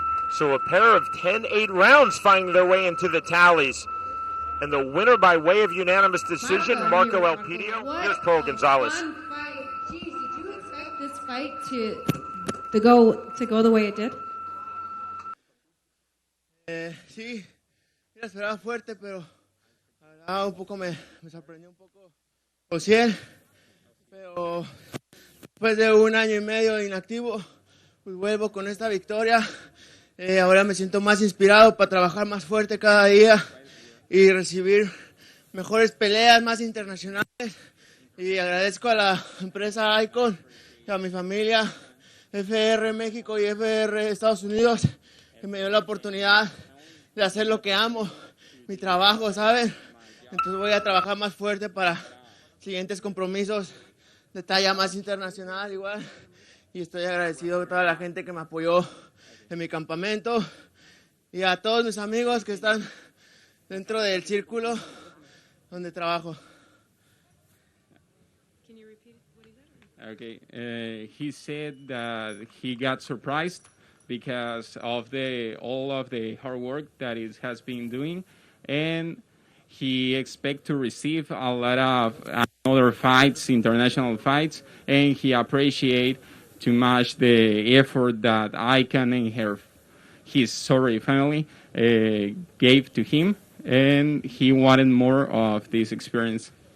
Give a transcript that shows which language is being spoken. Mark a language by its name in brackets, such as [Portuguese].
[English] So a pair of 10-8 rounds finding their way into the tallies. And the winner by way of unanimous decision, Marco Elpidio. Here's Pearl Gonzalez. Jeez, did you expect this fight to go the way it did? [Spanish] Sí, la esperaba fuerte, pero la verdad un poco me sorprendió un poco. Pero después de 1 año y medio inactivo, pues vuelvo con esta victoria. Ahora me siento más inspirado para trabajar más fuerte cada día y recibir mejores peleas más internacionales. Y agradezco a la empresa iKON y a mi familia, FR México y FR Estados Unidos, que me dio la oportunidad de hacer lo que amo, mi trabajo, ¿saben? Entonces voy a trabajar más fuerte para siguientes compromisos de talla más internacional igual. Y estoy agradecido a toda la gente que me apoyó en mi campamento y a todos mis amigos que están dentro del círculo donde trabajo. [English] Can you repeat what he said? Okay, he said that he got surprised because of all of the hard work that he has been doing, and he expects to receive a lot of other fights, international fights, and he appreciates too much the effort that iKON and his family gave to him, and he wanted more of this experience.